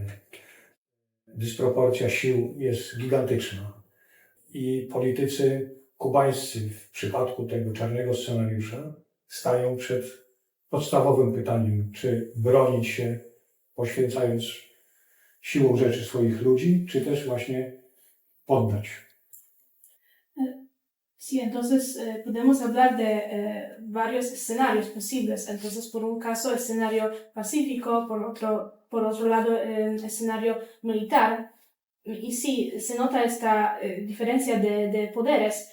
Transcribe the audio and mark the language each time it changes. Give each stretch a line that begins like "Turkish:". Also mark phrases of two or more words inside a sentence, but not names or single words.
Polish: Dysproporcja sił jest gigantyczna i politycy kubańscy w przypadku tego czarnego scenariusza stają przed podstawowym pytaniem, czy bronić się poświęcając siłą rzeczy swoich ludzi, czy też właśnie poddać.
Spanish: Sí, entonces podemos hablar de varios escenarios posibles. Entonces, por un caso, escenario pacífico, por otro lado, escenario militar. Y sí, se nota esta diferencia de poderes.